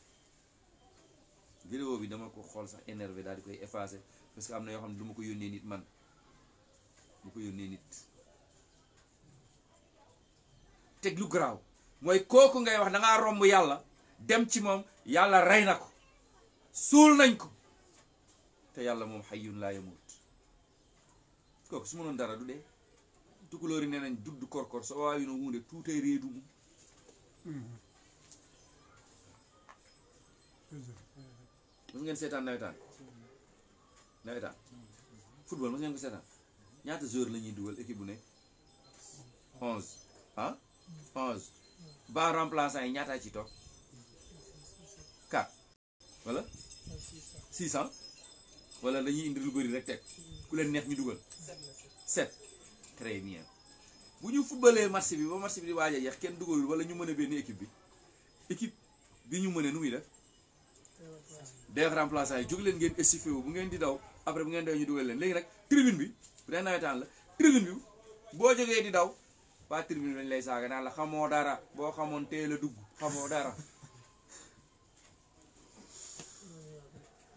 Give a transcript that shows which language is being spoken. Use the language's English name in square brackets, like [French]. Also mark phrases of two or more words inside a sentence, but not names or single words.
[Wolof] vidéo bi dama ko xool sax énervé daal di koy effacé [French] parce que [Wolof] am na yoo xam ne du ma ko yónnee nit man du ko yónnee nit teg lu garaaw mooy kooku ngay wax dangaa romb yàlla dem ci moom yàlla rey na ko suul nañ ko te yàlla moom hayyun laa yamut kooku su ma noon dara du dee tukulóori nee nañ [Fula] dudd korkor so waawi no hunde tuutay reedu mum [Wolof] mos ngeen seetaan nawetaan football mos ngeen ko seetaan ñaata joueur la ñuy dugal équipe bu ne 11 ah 11 ba remplaçant yi ñaataa ci toog 4 wala 600 wala dañuy indi lu bëri rek teg ku leen neex ñu dugal 7 [French] très bien [Wolof] bu ñu footballee match bi ba match bi di waaj a jeex kenn dugalul wala ñu mën a benn équipe bi ñu mënee nu muy def [French] des remplaçants [Wolof] yi jóg leen ngeen estifié wu bu ngeen di daw après bu ngeen daw ñu dugal leen léegi nag tribune bi bu dee nawetaan la tribune bi boo jógee di daw waa tribune lañ lay saaga naan la xamoo dara boo xamoon teel a dugg xamoo dara